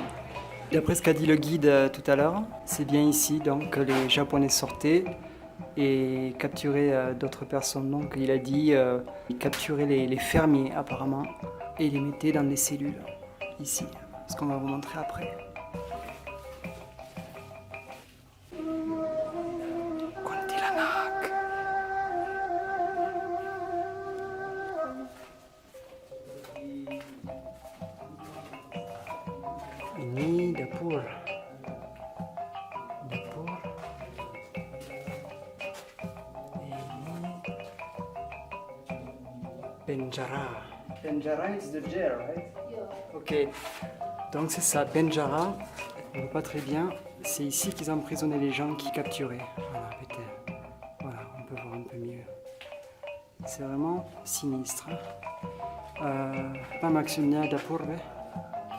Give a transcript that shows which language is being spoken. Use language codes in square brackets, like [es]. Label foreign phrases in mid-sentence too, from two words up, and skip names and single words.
[fr] D'après ce qu'a dit le guide tout à l'heure, c'est bien ici donc que les Japonais sortaient et capturaient d'autres personnes. Donc il a dit capturer les fermiers apparemment et les mettaient dans des cellules ici. Ce qu'on va vous montrer après. [id] Kuntilanak. Ini dapur. Dapur. Ini penjara. [en] Penjara is the jail, right? Yeah. Ok. [fr] Donc c'est ça, Penjara, on ne voit pas très bien, c'est ici qu'ils emprisonnaient les gens qui capturaient. Voilà, peut-être. Voilà, on peut voir un peu mieux. C'est vraiment sinistre. Pas Maxunia Dapurbe.